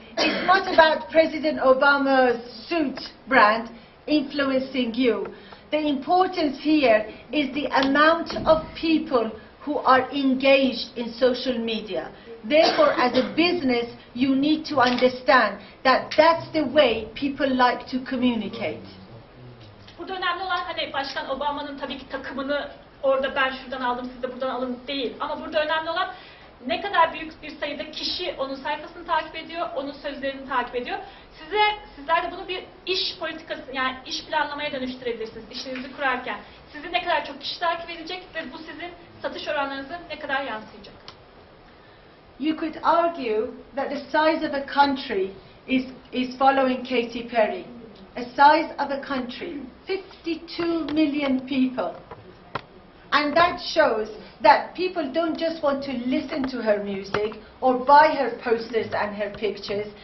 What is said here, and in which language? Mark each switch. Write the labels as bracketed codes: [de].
[en] It's not about President Obama's suit brand influencing you. The importance here is the amount of people who are engaged in social media. Therefore, as a business, you need to understand that that's the way people like to communicate. [tr] Burada önemli olan hani Başkan Obama'nın tabii ki takımını orada ben şuradan aldım siz de buradan alın değil. Ama burada önemli olan ne kadar büyük bir sayıda kişi onun sayfasını takip ediyor, onun sözlerini takip ediyor. Sizler de bunu bir iş politikası yani iş planlamaya dönüştürebilirsiniz işinizi kurarken. Sizi ne kadar çok kişi takip edecek ve bu sizin satış oranlarınızı ne kadar yansıyacak. [en] You could argue that the size of a country is following Katy Perry. A size of a country, 52 million people. And that shows that people don't just want to listen to her music or buy her posters and her pictures.